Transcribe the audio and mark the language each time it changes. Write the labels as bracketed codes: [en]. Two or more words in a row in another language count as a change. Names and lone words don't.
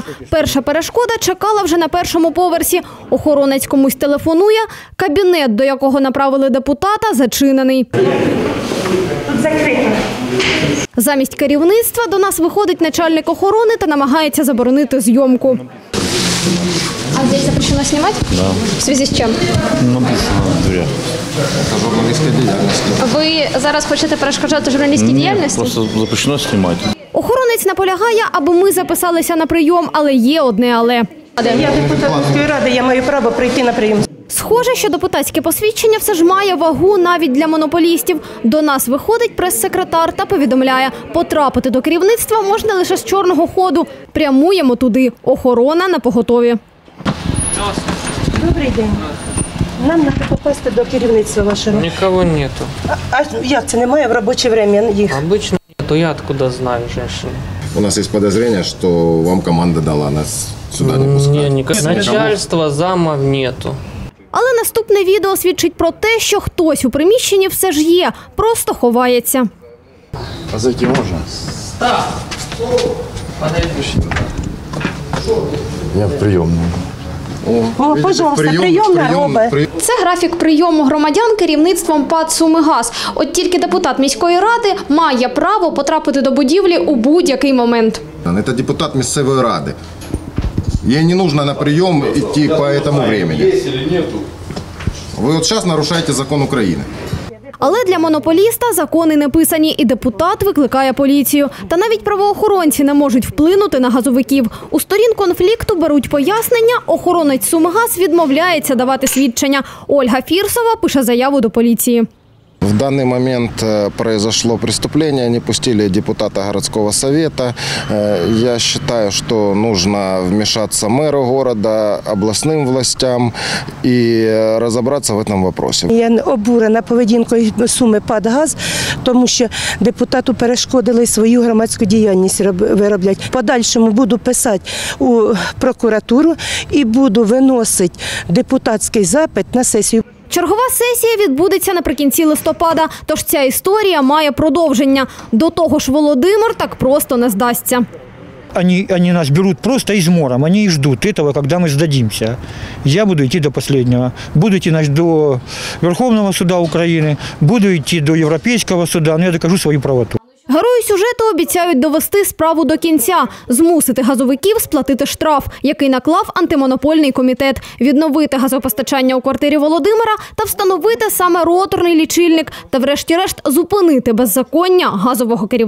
[uk] Перша перешкода чекала вже на першому поверсі. Охоронець комусь телефонує, кабінет, до якого направили депутата, зачинений. Тут закрито. Замість керівництва до нас виходить начальник охорони та намагається заборонити зйомку. [ru] А здесь запрещено снимать? Да. В связи з чим? Написано в дверях. [uk] Журналістська діяльність. Ви зараз хочете перешкоджати журналістській діяльності? [ru] Просто запрещено знімати. [uk] Охоронець наполягає, аби ми записалися на прийом, але є одне але. Я депутат міської ради, я маю право прийти на прийом. Схоже, що депутатське посвідчення все ж має вагу навіть для монополістів. До нас виходить прес-секретар та повідомляє, потрапити до керівництва можна лише з чорного ходу. Прямуємо туди. Охорона на поготові. Добрий день. Нам треба попасти до керівництва вашого. [ru] Никого нету. [uk] А як це немає в робоче время їх? [ru] Обычно нету. Я откуда знаю, женщина? У нас есть подозрение, что вам команда дала нас сюда не пускать. Начальства, замов нету. [uk] Але наступне відео свідчить про те, що хтось у приміщенні все ж є, просто ховається. [ru] А зайти можно? [uk] Так. [ru] Я в приемную. О, пожалуйста, [uk] прийомна робить. Це графік прийому громадян керівництвом ПАТ «Сумигаз». От тільки депутат міської ради має право потрапити до будівлі у будь-який момент. Это депутат місцевої ради. [ru] Ей не нужно на прием идти по этому времени. Вы вот сейчас нарушаете закон України. [uk] Але для монополіста закони не писані, і депутат викликає поліцію. Та навіть правоохоронці не можуть вплинути на газовиків. У сторін конфлікту беруть пояснення, охоронець «Сумигаз» відмовляється давати свідчення. Ольга Фірсова пише заяву до поліції. [ru] В данный момент произошло преступление, они пустили депутата городского совета. Я считаю, что нужно вмешаться мэру города, областным властям и разобраться в этом вопросе. [uk] Я обурена поведінкою Суми «ПАТ-Газ», тому що депутату перешкодили свою громадську діяльність виробляти. В подальшому буду писати у прокуратуру і буду виносити депутатський запит на сесію. Чергова сесія відбудеться наприкінці листопада, тож ця історія має продовження. До того ж, Володимир так просто не здасться. [ru] Они нас берут просто измором, они и ждут этого, когда мы сдадимся. Я буду идти до последнего. Буду идти до Верховного суда Украины, буду идти до Европейского суда, но я докажу свою правоту. [uk] Герою сюжету сюжету обіцяють довести справу до кінця, змусити газовиків сплатити штраф, який наклав антимонопольний комітет, відновити газопостачання у квартирі Володимира та встановити саме роторний лічильник та врешті-решт зупинити беззаконня газового керівництва.